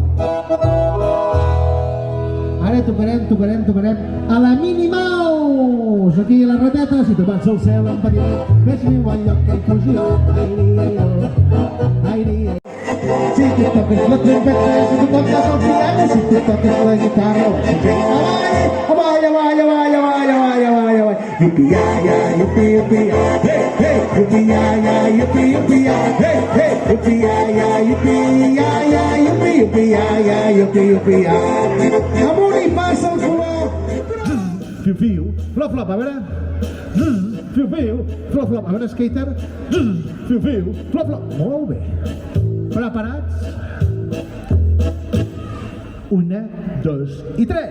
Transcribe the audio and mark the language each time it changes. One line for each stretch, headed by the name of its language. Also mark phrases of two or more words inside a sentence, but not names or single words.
Catalan: Ara tocarem a la Minnie Mouse, aquí a la rateta. Si tu vas al cel amb patinet, fes-me un bon lloc que hi pujo jo. Si tu toques la trompeta, si tu toques el piano, si tu toques la guitarra, avall, yippee-ya-ya, yippee-yippee-ya, hey, hey, yippee-ya-ya, yippee-yippee-ya, hey, hey, yippee-ya-ya, yippee-ya-ya, yippee-yippee-ya, yippee-yippee-ya. Amunt i passa el color. Fiu-fiu, flop-flop, a veure. Fiu-fiu, flop-flop, a veure, skater. Fiu-fiu, flop-flop, molt bé. Preparats? 1, 2 i 3.